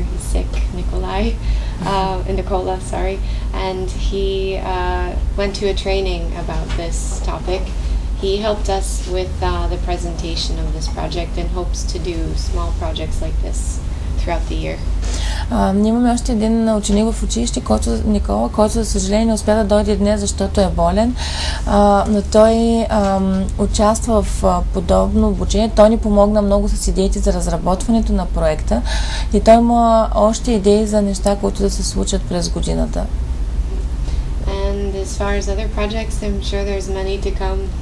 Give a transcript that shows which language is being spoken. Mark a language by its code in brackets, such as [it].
[en] He's sick, Nicola, sorry, and he went to a training about this topic. He helped us with the presentation of this project and hopes to do small projects like this throughout the year. [bg] Ние имаме още един ученик в училище, Никола, който за съжаление не успя да дойде днес, защото е болен, но той участва в подобно обучение. Той ни помогна много с идеите за разработването на проекта и той има още идеи за неща, които да се случат през годината. [en] And as far as other projects, I'm sure there's many to come.